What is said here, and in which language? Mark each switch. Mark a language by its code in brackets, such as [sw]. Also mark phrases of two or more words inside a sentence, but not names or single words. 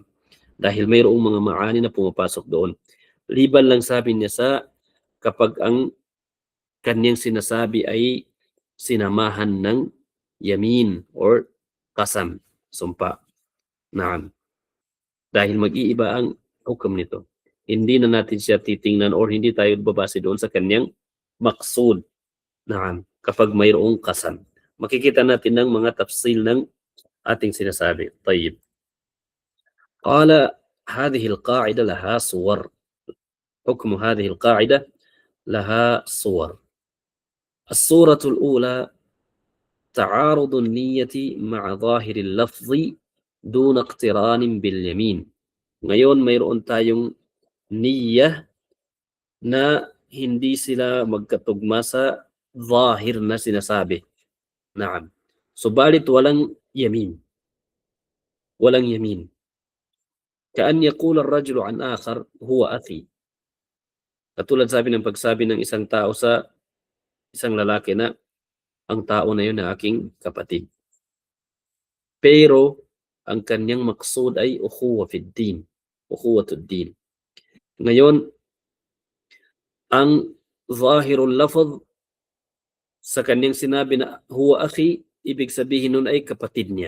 [tl] Dahil mayroong mga maani na pumapasok doon. Liban lang sabi niya sa kapag ang kanyang sinasabi ay sinamahan ng yamin or qasam, sumpa. Naam. Dahil mag-iiba ang hukom nito. Hindi na natin siya titingnan or hindi tayo babase doon sa kanyang maqsud. Naam. Kapag mayroong qasam. Makikita natin ng mga tafsil ng ating sinasabi. [ar] طيب قال, هذه القاعدة لها صور. حكم هذه القاعدة لها صور. الصورة الأولى تعارض النية مع ظاهر اللفظ دون اقتران باليمين. [tl] Ngayon mayroon tayong niyya na hindi sila magkatugma sa zahir na sinasabi. Naam. Subalit walang yamin. Walang yamin. [ar] كأن يقول الرجل عن آخر هو أخي. [tl] Katulad ng pagsabi ng isang tao sa isang lalaki na ang tao na yun na aking kapatid. Pero ang kanyang maksud ay [ar] أخوة في الدين. أخوة الدين. [tl] Ngayon, ang [ar] ظاهر اللفظ [tl] sa kanyang sinabi na [ar] هو أخي, [tl] ibig sabihin nun ay kapatid niya.